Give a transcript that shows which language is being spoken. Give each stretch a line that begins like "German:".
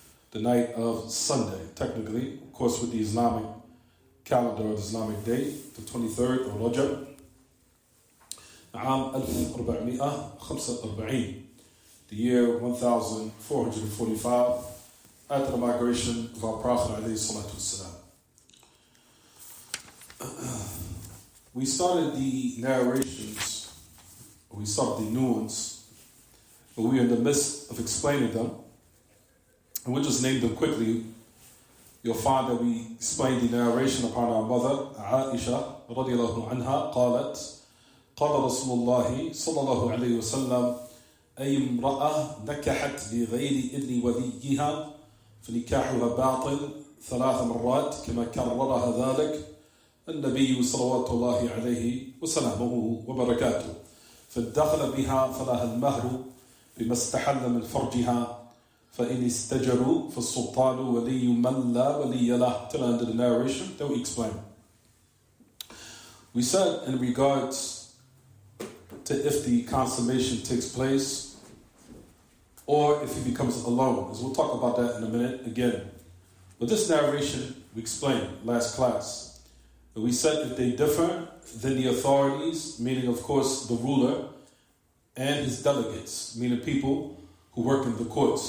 English: the night of Sunday, technically, of course, with the Islamic calendar or the Islamic date, the 23rd of Rajab,
Arabic: عام 1445,
English: the year 1445, after the migration of our Prophet ﷺ. We started the narrations, we started the new ones, but we are in the midst of explaining them. And we'll just name them quickly. You'll find that we explained the narration upon our mother, Aisha, radiallahu anha,
Arabic: قالت قال رسول الله صلى الله عليه وسلم أي امرأة نكحت بغير إذن وليها فنكاحها باطل 3 مرات كما كررها ذلك النبي صلوات الله عليه وسلامه وبركاته فدخل بها فلها المهر بما استحل من فرجها فإن استجروا فالسلطان ولي من لا ولي له,
English: till the end of the narration that we explained. We said in regards to if the consummation takes place or if he becomes alone, as we'll talk about that in a minute again. But this narration we explained last class. We said if they differ, then the authorities, meaning of course the ruler, and his delegates, meaning people who work in the courts.